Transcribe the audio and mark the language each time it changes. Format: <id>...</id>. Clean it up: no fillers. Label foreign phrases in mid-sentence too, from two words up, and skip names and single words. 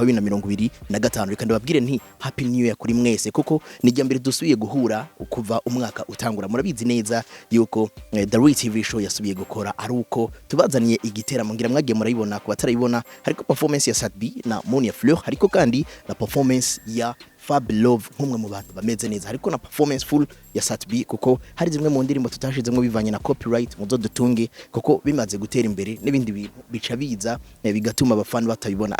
<rn>2025 reka ndababwire nti</rn> <en>happy new year</en> <rn>kuri mwese kuko ni rya mbere dusubiye guhura kuva umwaka utangura. Murabizi neza yuko The Real TV Show yasubiye gukora ari uko tubazaniye igiteramo ngira mwagiye murayibona ku batarayibona, hariko performance ya Satbi na Monia Fleur, hariko kandi na performance ya Fab Love nk'umwe mu bantu bameze neza, hariko na</rn> <en>performance full</en> <rn>ya Satbi kuko hari zimwe mu ndirimbo tutashizemwe bivanye na copyright muzo dutunge kuko bimaze gutera imbere n'ibindi bintu bica biza bigatuma abafana batabibona.</rn>